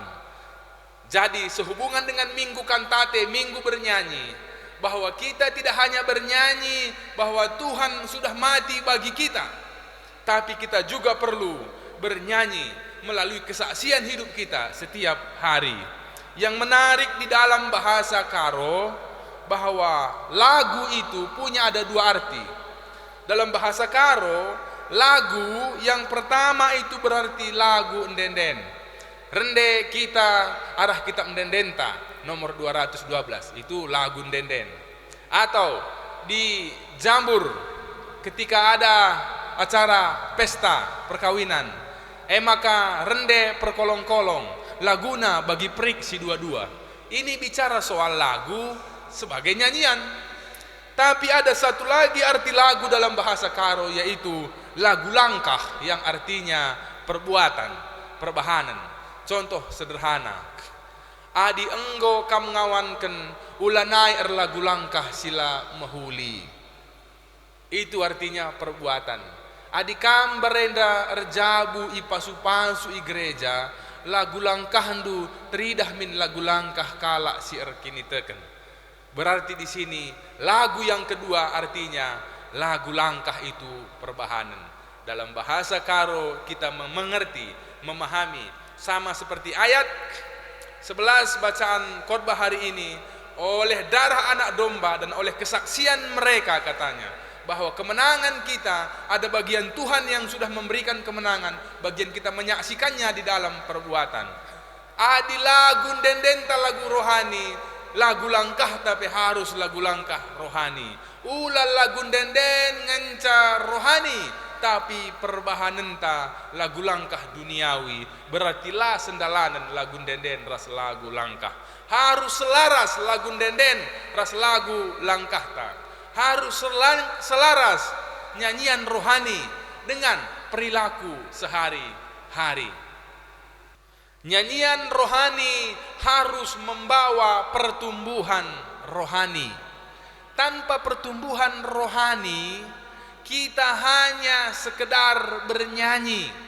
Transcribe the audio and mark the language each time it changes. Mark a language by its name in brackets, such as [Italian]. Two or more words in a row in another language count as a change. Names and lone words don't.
[Indonesian] Jadi sehubungan dengan minggu kantate, minggu bernyanyi, bahwa kita tidak hanya bernyanyi bahwa Tuhan sudah mati bagi kita, tapi kita juga perlu bernyanyi melalui kesaksian hidup kita setiap hari. Yang menarik di dalam bahasa Karo, bahwa lagu itu punya ada dua arti. Dalam bahasa Karo, lagu yang pertama itu berarti lagu ndenden. [Batak Karo] Rende kita arah kita mendendenta, [Indonesian] nomor 212, itu lagu ndenden. Atau di Jambur ketika ada acara pesta perkawinan, [Batak Karo] maka rende perkolong-kolong, laguna bagi prik si dua-dua. [Indonesian] Ini bicara soal lagu sebagai nyanyian. Tapi ada satu lagi arti lagu dalam bahasa Karo, yaitu lagu langkah, yang artinya perbuatan, perbahanan. Contoh sederhana, [Batak Karo] adi enggo kam ngawanken ulanai lagu langkah sila mahuli. [Indonesian] Itu artinya perbuatan. [Batak Karo] Adi kam berenda erjabu ipasu-pasu i gereja, lagu langkah ndu teridah min lagu langkah kala si erkini teken. [Indonesian] Berarti di sini lagu yang kedua artinya lagu langkah itu perbahanan. Dalam bahasa Karo kita mengerti, memahami, sama seperti ayat 11 bacaan khotbah hari ini, oleh darah anak domba dan oleh kesaksian mereka, katanya bahwa kemenangan kita ada bagian Tuhan yang sudah memberikan kemenangan, bagian kita menyaksikannya di dalam perbuatan. [Batak Karo] Adi lagu dendenta [Indonesian] lagu rohani, [Batak Karo] lagu langkah tapi [Indonesian] harus lagu langkah rohani. [Batak Karo] Ulal lagu denden ngenca rohani, tapi perbahanenta [Indonesian] lagu langkah duniawi. [Batak Karo] Berarti lah sendalanan lagu denden ras lagu langkah. Harus selaras lagu denden ras lagu langkah ta. [Indonesian] Harus selaras nyanyian rohani dengan perilaku sehari-hari. Nyanyian rohani harus membawa pertumbuhan rohani. Tanpa pertumbuhan rohani, kita hanya sekedar bernyanyi.